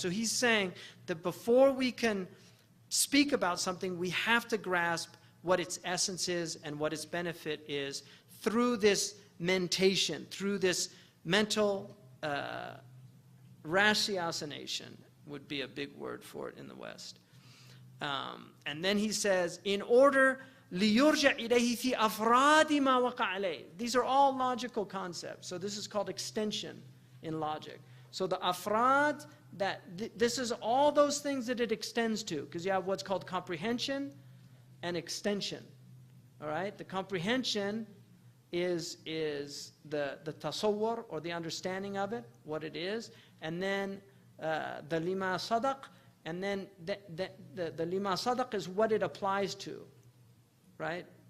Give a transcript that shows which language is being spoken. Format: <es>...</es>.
<en>So he's saying that before we can speak about something, we have to grasp what its essence is and what its benefit is through this mentation, through this mental ratiocination, would be a big word for it in the West. And then he says, in order</en> <ar>لِيُرْجَعْ إِلَيْهِ فِي أَفْرَادِ مَا وَقَعَ عَلَيْهِ.</ar> <en>These are all logical concepts. So this is called extension in logic. So the afrad this is all those things that it extends to, because you have what's called comprehension and extension. All right? The comprehension is the tasawwur, or the understanding of it, what it is, and then the lima sadaq, and then the lima sadaq is what it applies to, right?</en>